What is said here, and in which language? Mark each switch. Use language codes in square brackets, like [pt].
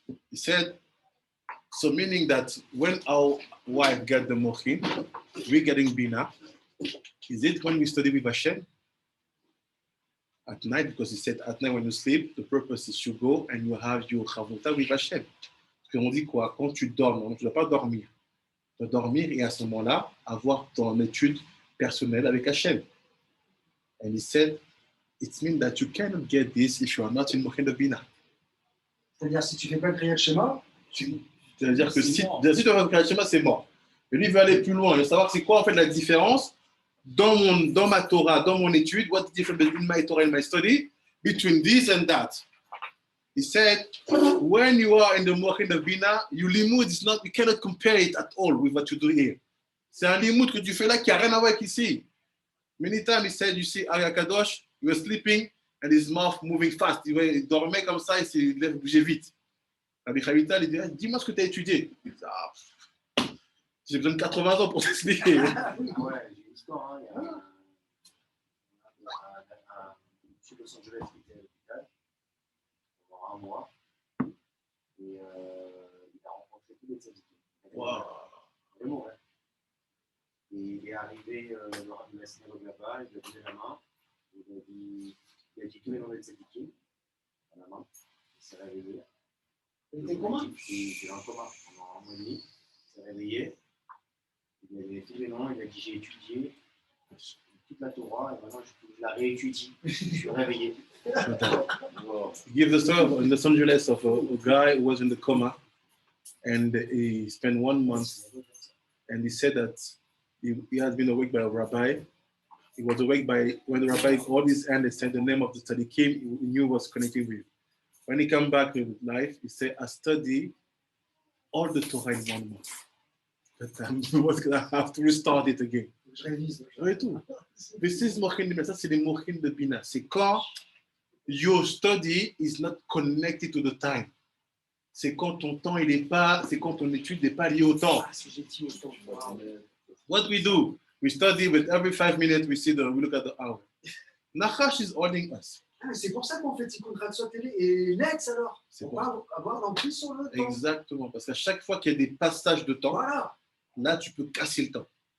[en] He said, so meaning that when our wife get the mochin, we're getting bina. Is it when we study with Hashem? At night, because he said at night when you sleep, the purpose is to go and you have your chavota with Hashem. [fr] Parce qu'on dit quoi? Quand tu dors, tu ne dois pas dormir. Tu dois dormir et à ce moment-là, avoir ton étude personnelle avec Hashem. [en] And he said, it means that you cannot get this if you are not in mochin de bina. [fr] C'est-à-dire, si tu ne fais pas le Kriyat Shema, c'est-à-dire que si tu fais le Kriyat Shema, c'est mort. Et lui, il veut aller plus loin. Il veut savoir c'est quoi en fait la différence dans ma Torah, dans mon étude. [en] What's the difference between my Torah and my study? Between this and that. He said, when you are in the mochin of bina, your limud is not, you cannot compare it at all with what you do here. [fr] C'est un limud que tu fais là qui n'a rien à voir avec ici. [en] Many times he said, you see, Ari Kadosh, he was sleeping and his mouth moving fast. [fr] Il dormait comme ça et ses lèvres bougeaient vite. Rabbi Chavita, il dit, dis-moi ce que tu as étudié. J'ai besoin de 80 ans pour t'expliquer. Ouais, j'ai une histoire. Hein. Il y a un monsieur de Los Angeles qui était à l'hôpital pendant un mois. Et il a rencontré tous les tzadikim. [en] Wow. [fr] Vraiment, ouais. Et il est arrivé, le rabbi de la synagogue là-bas, il lui a donné la main. Il a dit tous les noms des tzadikim à la main. Il s'est réveillé. Il était comment? Il était en coma pendant un mois et demi. Il s'est réveillé. Il avait fait les noms, il a dit j'ai étudié toute la Torah et maintenant je la réétudie. Je suis réveillé. [en] Wow. Give the story in Los Angeles of a guy who was in the coma and he spent 1 month and he said that he had been awake by a rabbi. He was awake by when the rabbi called his hand and said the name of the tzaddikim he knew was connected with. When he came back to life, he said, I studied all the Torah in 1 month. But I was going to have to restart it again. [fr] je révise. Oui, tout. [en] This is mochin de bina. [fr] Ça, c'est les mochin de bina. C'est quand [en] your study is not connected to the time. [fr] C'est quand ton temps, il est pas, c'est quand ton étude n'est pas liée au temps. Ah, si j'ai dit au temps. [en] What we do, we study with every 5 minutes, we look at the hour. Nachash is holding us. [fr] Ah, c'est pour ça qu'on fait Tikkun Chatzot et Netz alors. C'est Pour pas avoir l'emprise sur le temps. Exactement, parce qu'à chaque fois qu'il y a des passages de temps, Voilà. là, tu peux casser le temps.